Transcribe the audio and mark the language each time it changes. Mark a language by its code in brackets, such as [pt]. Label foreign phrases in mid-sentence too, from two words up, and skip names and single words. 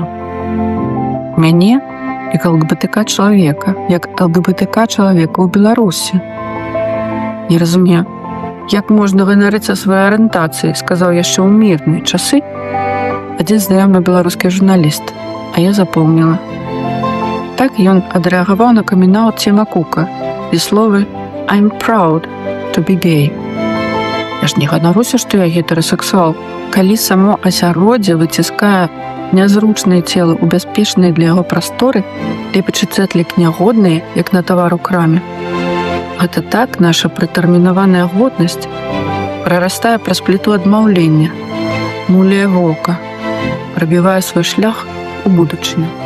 [be] Мяне, як ЛГБТК чалавека, ў Беларусі. Не разумею, як можна ганарыцца сваёй арыентацыяй, сказаў яшчэ ў мірныя часы адзін знаёмы беларускі журналіст, а я запомніла. Так ён адрэагаваў на камінаут Тіма Кука і словы [en] «I'm proud to be gay». [be] Я ж не ганаруся, што я гетэрасексуал, калі само асяроддзе выціскае нязручныя целы ў бяспечныя для яго прасторы, лепячы цэтлік нягодныя, як на тавар у краме. Гэта так наша прытэрмінаваная годнасць прарастае праз пліту адмаўлення, муляе вока, прабівае свой шлях у будучыню.